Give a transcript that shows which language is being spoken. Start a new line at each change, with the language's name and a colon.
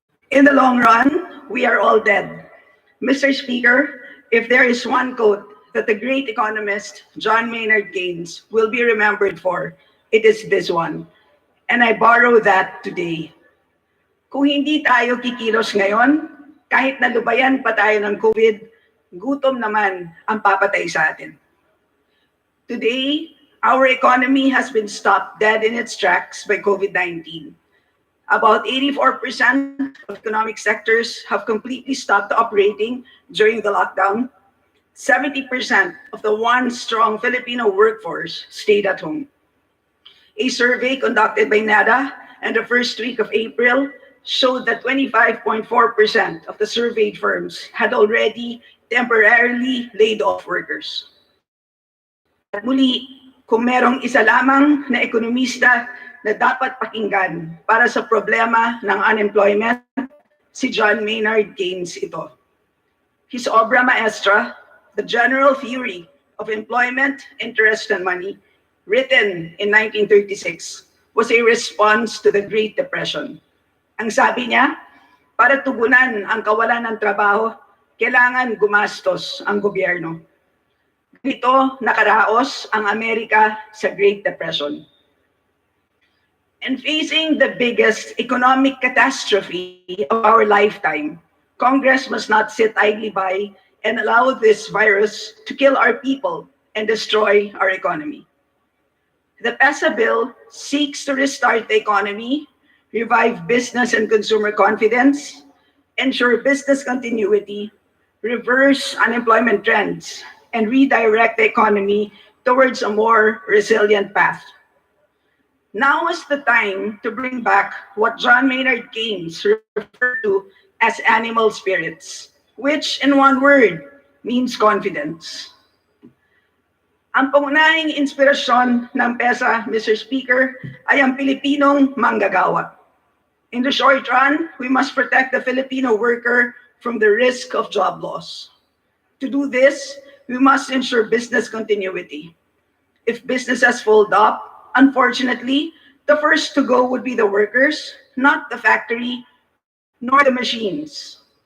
English: In the long run, we are all dead. Mr. Speaker, if there is one quote that the great economist John Maynard Keynes will be remembered for, it is this one. And I borrow that today.
Filipino: Kung hindi tayo kikilos ngayon, kahit nalubayan pa tayo ng COVID, gutom naman ang papatay sa atin.
English: Today, our economy has been stopped dead in its tracks by COVID-19. About 84% of economic sectors have completely stopped operating during the lockdown. 70% of the once-strong Filipino workforce stayed at home. A survey conducted by NADA in the first week of April showed that 25.4% of the surveyed firms had already temporarily laid off workers.
Filipino: At muli, kung merong isa lamang na ekonomista na dapat pakinggan para sa problema ng unemployment, si John Maynard Keynes ito.
English: His obra maestra, The General Theory of Employment, Interest, and Money, written in 1936, was a response to the Great Depression.
Filipino: Ang sabi niya, para tugunan ang kawalan ng trabaho, kailangan gumastos ang gobyerno. Dito nakaraos ang Amerika sa Great Depression.
English: And facing the biggest economic catastrophe of our lifetime, Congress must not sit idly by and allow this virus to kill our people and destroy our economy. The PESA bill seeks to restart the economy, revive business and consumer confidence, ensure business continuity, reverse unemployment trends, and redirect the economy towards a more resilient path. Now is the time to bring back what John Maynard Keynes referred to as animal spirits, which in one word means confidence.
Filipino: Ang pangunahing inspirasyon ng PESA, Mr. Speaker, ay ang Pilipinong manggagawa.
English: In the short run, we must protect the Filipino worker from the risk of job loss. To do this, we must ensure business continuity. If businesses fold up, unfortunately, the first to go would be the workers, not the factory, nor the machines.